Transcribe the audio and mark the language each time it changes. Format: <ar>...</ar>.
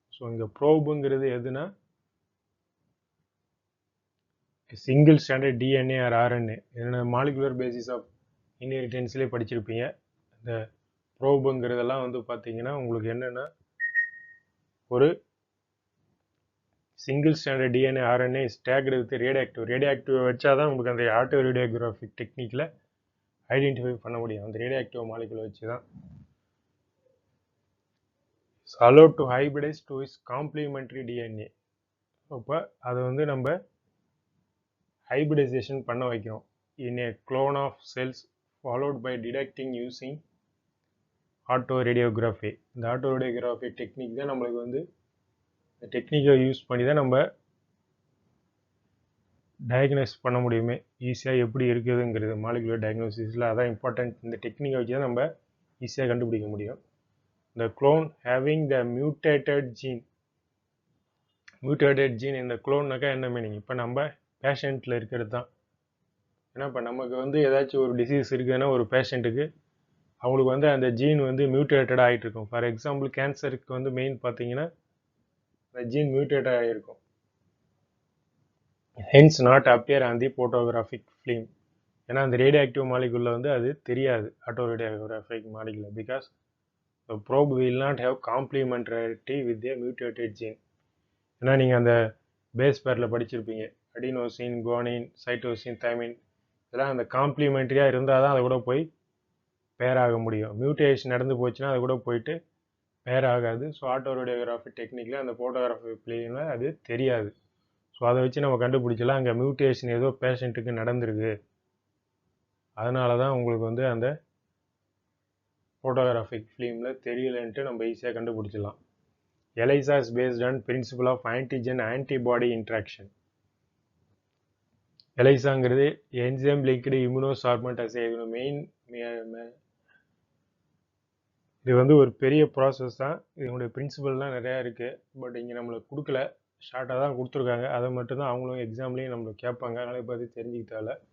<ta>So இங்கே ப்ரோபுங்கிறது எதுனா single standard DNA R RNA என்னென்ன மாலிகுலர் பேசிஸ் ஆஃப் இன்ஹெரிட்டன்ஸ்லேயே படிச்சிருப்பீங்க. இந்த ப்ரோபுங்கிறதெல்லாம் வந்து பார்த்தீங்கன்னா உங்களுக்கு என்னென்னா ஒரு single standard DNA RNA</ta> <en>tagged with radioactive</en> <ta>வச்சா தான் உங்களுக்கு அந்த ஆட்டோ ரேடியோகிராஃபிக் டெக்னிக்கில் ஐடென்டிஃபை பண்ண முடியும். அந்த ரேடியாக்டிவ் மாலிகுலை வச்சு தான்</ta> <en>allowed to hybridize to its complementary DNA.</en> <ta>அப்போ அதை வந்து நம்ம ஹைபிரிடைசேஷன் பண்ண வைக்கிறோம்</ta> <en>in a clone of cells followed by detecting using autoradiography.</en> <ta>இந்த autoradiography டெக்னிக் தான் நம்மளுக்கு வந்து டெக்னிக்கை யூஸ் பண்ணி தான் நம்ம டயக்னோஸ் பண்ண முடியுமே ஈஸியாக எப்படி இருக்குதுங்கிறது மாலிகுலர் டயக்னோசிஸில். அதான் இம்பார்ட்டன்ட். இந்த டெக்னிக்கை வச்சு தான் நம்ம ஈஸியாக கண்டுபிடிக்க முடியும்.</ta> <en>The clone having the mutated gene</en> <ta>இந்த cloneனாக்கா என்ன மீனிங்? இப்போ நம்ம பேஷண்ட்டில் இருக்கிறது தான். ஏன்னா இப்போ நமக்கு வந்து ஏதாச்சும் ஒரு டிசீஸ் இருக்குதுன்னா ஒரு பேஷண்ட்டுக்கு அவங்களுக்கு வந்து அந்த ஜீன் வந்து மியூட்டேட்டடாக ஆகிட்டு இருக்கும். ஃபார் எக்ஸாம்பிள் கேன்சருக்கு வந்து மெயின் பார்த்தீங்கன்னா அந்த ஜீன் மியூட்டேட் ஆகிருக்கும்.</ta> <en>Hence not appear on the photographic film.</en> <ta>ஏன்னா அந்த ரேடியாக்டிவ் மாலிகுலில் வந்து அது தெரியாது auto radiographic மாலிகுலில்.</ta> <en>Because the probe will not have complementarity with a mutated gene.</en> <ta>ஏன்னா நீங்கள் அந்த பேஸ் பேரில் படிச்சிருப்பீங்க அடினோசின், குவானின், சைட்டோசின், தைமின் இதெல்லாம் அந்த காம்ப்ளிமெண்ட்ரியாக இருந்தால் தான் அதை கூட போய் பேர் ஆக முடியும். மியூட்டேஷன் நடந்து போச்சுன்னா அது கூட போயிட்டு பேர் ஆகாது. ஸோ ஆட்டோ ரேடியோகிராஃபி டெக்னிக்கில் அந்த ஃபோட்டோகிராஃபி பிளேயில் அது தெரியாது. ஸோ அதை வச்சு நம்ம கண்டுபிடிச்சலாம் அங்கே மியூட்டேஷன் ஏதோ பேஷண்ட்டுக்கு நடந்திருக்கு, அதனால தான் உங்களுக்கு வந்து அந்த ஃபோட்டோகிராஃபிக் ஃபிலிமில் தெரியலன்ட்டு நம்ம ஈஸியாக கண்டுபிடிச்சிடலாம்.</ta> <en>ELISA is based on principle of antigen antibody interaction.</en> <ta>ELISAங்கிறது enzyme linked இம்யூனோசார்பன்ட் Aceh. Main இது வந்து ஒரு பெரிய ப்ராசஸ் தான். இதனுடைய பிரின்சிபல்லாம் நிறையா இருக்குது. பட் இங்கே நம்மளுக்கு கொடுக்கல, ஷார்ட்டாக தான் கொடுத்துருக்காங்க. அதை மட்டும்தான் அவங்களும் எக்ஸாம்லேயும் நம்மளுக்கு கேட்பாங்க. அதனால் இப்போ அது தெரிஞ்சுக்கிட்டால.</ta>